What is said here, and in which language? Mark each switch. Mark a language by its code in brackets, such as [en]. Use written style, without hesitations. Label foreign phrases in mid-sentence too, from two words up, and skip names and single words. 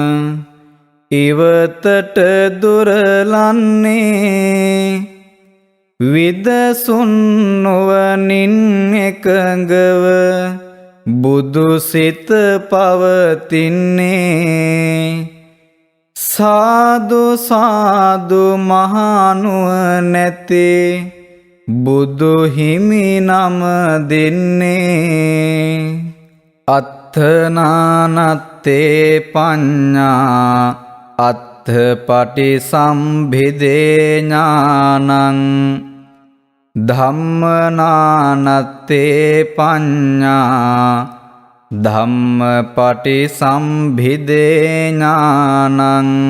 [si] ඉවතට දුරලන්නේ විදසුන් නුවණින් එකඟව බුදු සිත පවතින්නේ සාදු සාදු මහනුවණැති බුදු හිමි නම දෙන්නේ [pi] අත්ථනානත්තේ පඤ්ඤා අත්ථපටි සම්භිදේ ඥානං ධම්මනානත්තේ පඤ්ඤා ධම්මපටි සම්භිදේ ඥානං